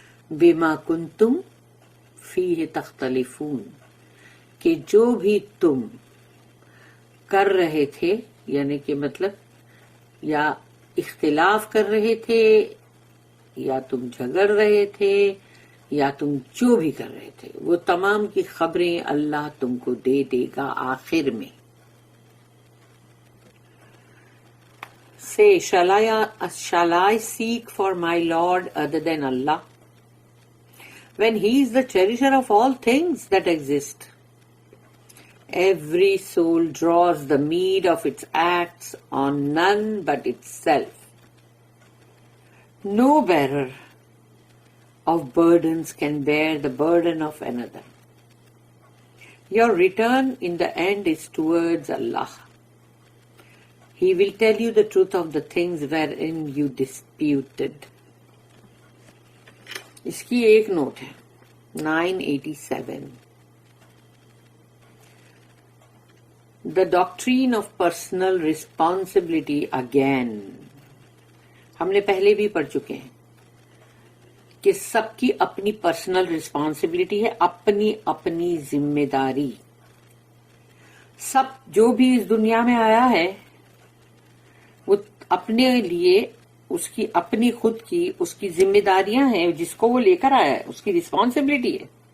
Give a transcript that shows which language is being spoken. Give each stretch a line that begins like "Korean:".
Arabic: بِمَا كُنْتُمْ فِيهِ تَخْتَلِفُونَ،
Urdu: کہ جو بھی تم کر رہے تھے، یعنی کہ مطلب یا اختلاف کر رہے تھے یا تم جھگڑ رہے تھے یا تم جو بھی کر رہے تھے، وہ تمام کی خبریں اللہ تم کو دے دے گا آخر میں.
English: Say, shall I seek for my Lord other than Allah, when He is the cherisher of all things that exist? Every soul draws the meed of its acts on none but itself. No bearer of burdens can bear the burden of another. Your return in the end is towards Allah. He will tell you the truth of the things wherein you disputed.
Urdu: اس کی ایک note ہے 987.
English: The doctrine of personal responsibility again.
Urdu: ہم نے پہلے بھی پڑھ چکے ہیں کہ سب کی اپنی
English: personal responsibility
Urdu: ہے، اپنی اپنی ذمہ داری. سب جو بھی اس دنیا میں آیا ہے وہ اپنے لیے اس کی اپنی خود کی اس کی ذمہ داریاں ہیں، جس کو وہ لے کر آیا ہے اس کی ریسپانسبلٹی ہے.